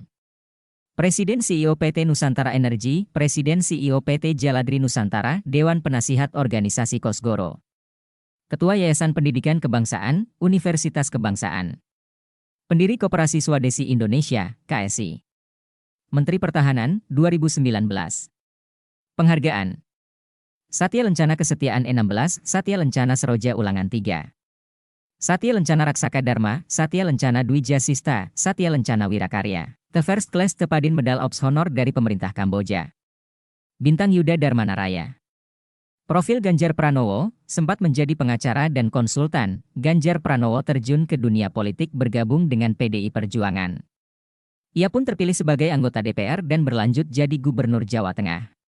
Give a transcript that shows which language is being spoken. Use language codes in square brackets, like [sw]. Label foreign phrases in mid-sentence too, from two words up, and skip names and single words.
[id] Presiden CEO PT Nusantara Energi, Presiden CEO PT Jaladri Nusantara, Dewan Penasihat Organisasi Kosgoro. Ketua Yayasan Pendidikan Kebangsaan, Universitas Kebangsaan. Pendiri Koperasi Swadesi Indonesia, KSI. Menteri Pertahanan, 2019. Penghargaan. Satya Lencana Kesetiaan E16, Satya Lencana Seroja Ulangan 3. Satya Lencana Raksaka Dharma, Satya Lencana Dwija Sista, Satya Lencana Wirakarya. The First Class Tepadin Medal Ops Honor dari pemerintah Kamboja. Bintang Yuda Darmanaraya. Profil Ganjar Pranowo, sempat menjadi pengacara dan konsultan. Ganjar Pranowo terjun ke dunia politik bergabung dengan PDI Perjuangan. Ia pun terpilih sebagai anggota DPR dan berlanjut jadi Gubernur Jawa Tengah.